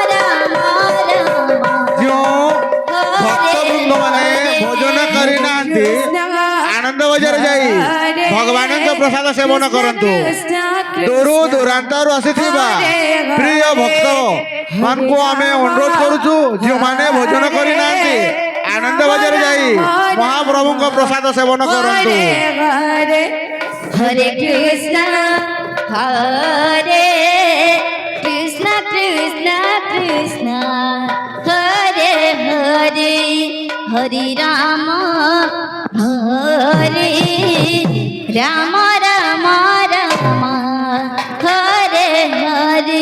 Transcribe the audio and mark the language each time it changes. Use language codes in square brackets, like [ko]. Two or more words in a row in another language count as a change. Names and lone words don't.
[or] ଯେଉଁ ଭକ୍ତବୃନ୍ଦ ମାନେ ଭୋଜନ କରିନାହାନ୍ତି ଆନନ୍ଦ ବଜାର ଯାଇ ଭଗବାନଙ୍କ ପ୍ରସାଦ ସେବନ କରନ୍ତୁ। ଦୂର ଦୂରାନ୍ତରୁ ଆସିଥିବା ପ୍ରିୟ ଭକ୍ତ ମାନଙ୍କୁ ଆମେ ଅନୁରୋଧ କରୁଛୁ ଯେଉଁମାନେ ଭୋଜନ କରିନାହାନ୍ତି ଆନନ୍ଦ ବଜାର ଯାଇ ମହାପ୍ରଭୁଙ୍କ ପ୍ରସାଦ ସେବନ କରନ୍ତୁ। ହରେ [sa] हरे कृष्ण कृष्ण कृष्ण हरे हरे हरे राम राम राम हरे हरे